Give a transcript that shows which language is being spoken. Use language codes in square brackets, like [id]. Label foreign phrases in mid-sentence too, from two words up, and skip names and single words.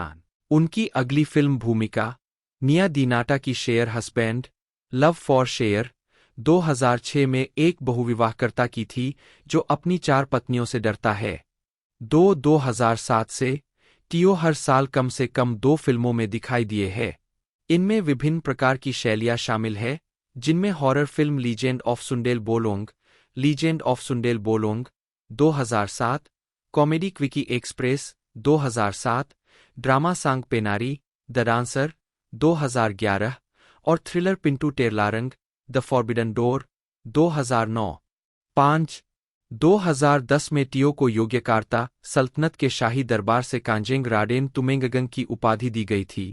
[hi] उनकी अगली फिल्म भूमिका निया दीनाटा की शेयर हस्बैंड, लव फॉर शेयर 2006 में एक बहुविवाहकर्ता की थी जो अपनी 4 पत्नियों से डरता है। 2007 से टियो हर साल कम से कम 2 फिल्मों में दिखाई दिए हैं। इनमें विभिन्न प्रकार की शैलियाँ शामिल है, जिनमें हॉरर फिल्म लीजेंड ऑफ सुंडेल बोलोंग 2007, कॉमेडी क्विकी एक्सप्रेस 2007, ड्रामा सांग पेनारी, द डांसर 2011 और थ्रिलर पिंटू टेरलारंग, द फॉरबिडन डोर 2009। 5. 2010 में टियो को योग्यकार्ता सल्तनत के शाही दरबार से कांजेंग राडेन तुमेंगगंग की उपाधि दी गई थी।